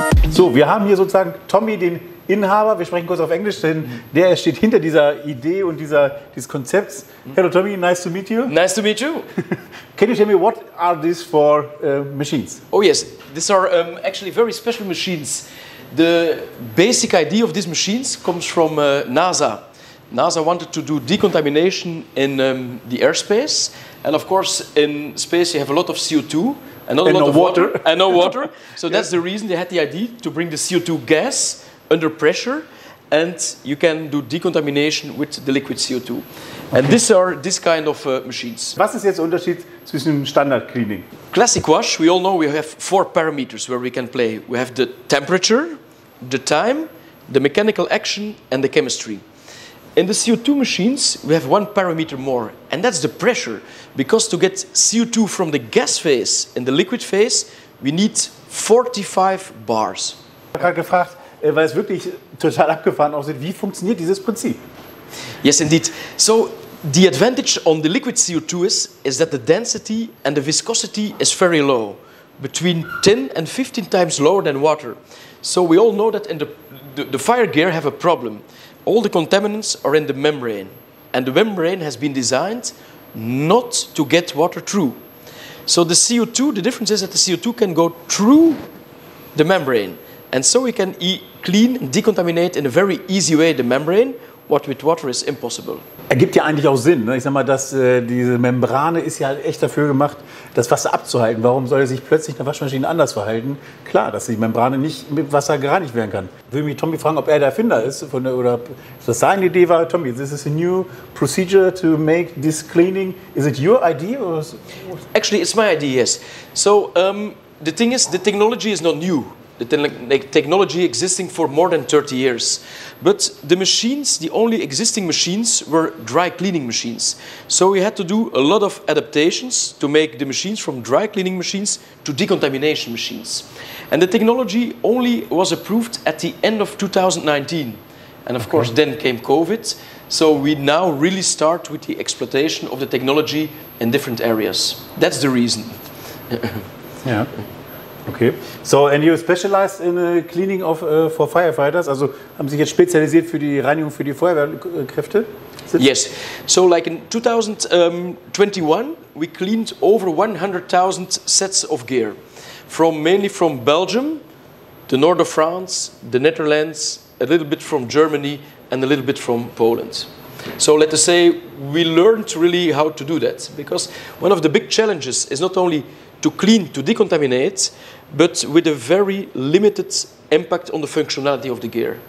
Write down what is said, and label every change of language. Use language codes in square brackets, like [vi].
[de] So, wir haben hier sozusagen Tommy, den Inhaber, wir sprechen kurz auf Englisch, denn der steht hinter dieser Idee und dieses Konzepts. [en] Hello Tommy, nice to meet you. Nice to meet you. Can you tell me what are these for machines? Oh yes, these are actually very special machines. The basic idea of these machines comes from NASA. NASA wanted to do decontamination in the airspace, and of course in space you have a lot of CO2 and not a lot of water. And no water. So that's the reason they had the idea to bring the CO2 gas under pressure, and you can do decontamination with the liquid CO2. Okay. And these are this kind of machines. [de] Was ist jetzt der Unterschied zwischen Standard Cleaning? [en] Classic wash, we all know we have 4 parameters where we can play. We have the temperature, the time, the mechanical action, and the chemistry. In the CO2 machines, we have 1 parameter more, and that's the pressure. Because to get CO2 from the gas phase in the liquid phase, we need 45 bars. [de] Ich habe gerade gefragt, weil es wirklich total abgefahren aussieht, wie funktioniert dieses Prinzip? [en] Yes, indeed. So the advantage on the liquid CO2 is that the density and the viscosity is very low, between 10 and 15 times lower than water. So we all know that in the fire gear have a problem. All the contaminants are in the membrane, and the membrane has been designed not to get water through. So the CO2, the difference is that the CO2 can go through the membrane, and so we can clean and decontaminate in a very easy way the membrane, what with water is impossible. [de] Ergibt ja eigentlich auch Sinn, ne? Ich sag mal, dass diese Membrane ist ja echt dafür gemacht, das Wasser abzuhalten. Warum soll sich plötzlich eine Waschmaschine anders verhalten? Klar, dass die Membrane nicht mit Wasser gereinigt werden kann. Ich will mich Tommy fragen, ob er der Erfinder ist oder das seine Idee war. [en] Tommy, this is a new procedure to make this cleaning. Is it your idea? Or... Actually, it's my idea, yes. So the thing is, the technology is not new. The technology existing for more than 30 years. But the machines, the only existing machines were dry cleaning machines. So we had to do a lot of adaptations to make the machines from dry cleaning machines to decontamination machines. And the technology only was approved at the end of 2019. And of course then came COVID. So we now really start with the exploitation of the technology in different areas. That's the reason. Yeah. Okay. So, and you specialized in cleaning of for firefighters? [de] Also haben Sie sich jetzt spezialisiert für die Reinigung für die Feuerwehrkräfte? [en] Yes. So, like in 2021, we cleaned over 100,000 sets of gear, mainly from Belgium, the north of France, the Netherlands, a little bit from Germany, and a little bit from Poland. So let us say we learned really how to do that, because one of the big challenges is not only to clean, to decontaminate, but with a very limited impact on the functionality of the gear.